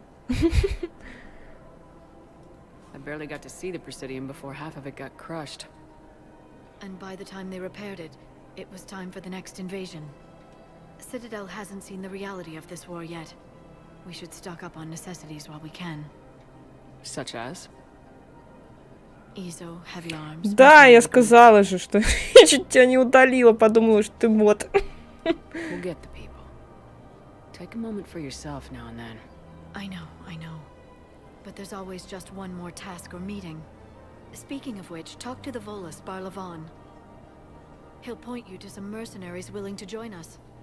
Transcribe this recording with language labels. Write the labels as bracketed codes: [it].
[en] I barely got to see the Presidium before half of it got crushed. And by the time they repaired it, it was time for the next invasion. Citadel hasn't seen the reality of this war yet. We should stock up on necessities while we can. Such as? Ezo, heavy arms. [ru] Да, я сказала же, что я чуть тебя не удалила, подумала, что ты бот. [en] We'll get the people. Take a moment for yourself now and then. I know. But there's always just one more task or meeting. Speaking of which, talk to the Volus, Barlavan. He'll point you to some mercenaries willing to join us.